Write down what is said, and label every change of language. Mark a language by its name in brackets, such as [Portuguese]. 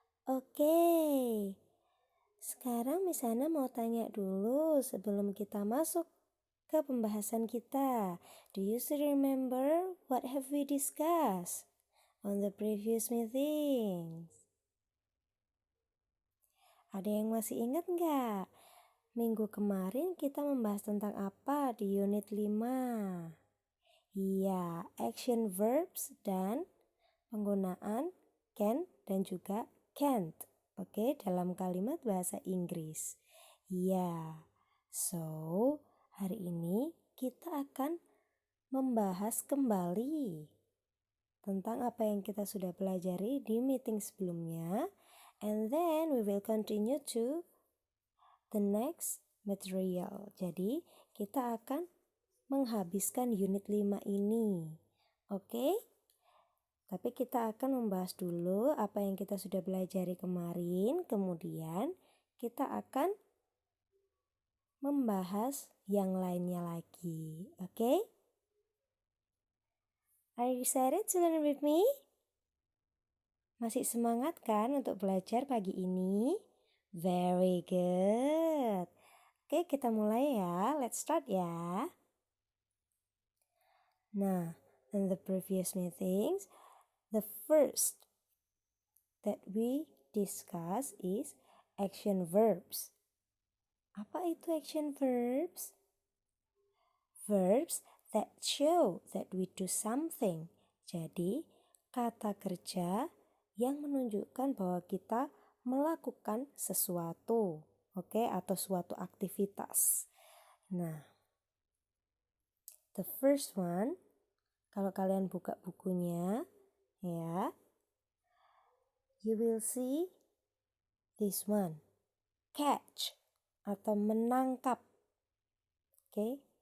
[Indonesian] Oke, sekarang Miss Hana mau tanya dulu sebelum kita masuk ke pembahasan kita. [English] Do you still remember what have we discussed on the previous meetings? [Indonesian] Ada yang masih ingat nggak? Minggu kemarin kita membahas tentang apa di unit 5? Iya, action verbs dan penggunaan can dan juga can't. Oke, dalam kalimat bahasa Inggris. Iya. So, hari ini kita akan membahas kembali tentang apa yang kita sudah pelajari di meeting sebelumnya. [English] And then we will continue to the next material. [Indonesian] Jadi, kita akan menghabiskan unit 5 ini. Oke? Tapi kita akan membahas dulu apa yang kita sudah pelajari kemarin. Kemudian kita akan membahas yang lainnya lagi. Oke? [English] Are you excited to learn with me? [Indonesian] Masih semangat kan untuk belajar pagi ini? [English] Very good. [Indonesian] Oke, kita mulai ya. [English] Let's start ya. Nah, in the previous meetings, the first that we discuss is action verbs. [Indonesian] Apa itu [English] action verbs? Verbs that show that we do something. [Indonesian] Jadi, kata kerja yang menunjukkan bahwa kita melakukan sesuatu, oke, atau suatu aktivitas. [English] Nah, the first one, [Indonesian] kalau kalian buka bukunya, [English] ya, you will see this one, catch [Indonesian] atau menangkap. [English] Oke.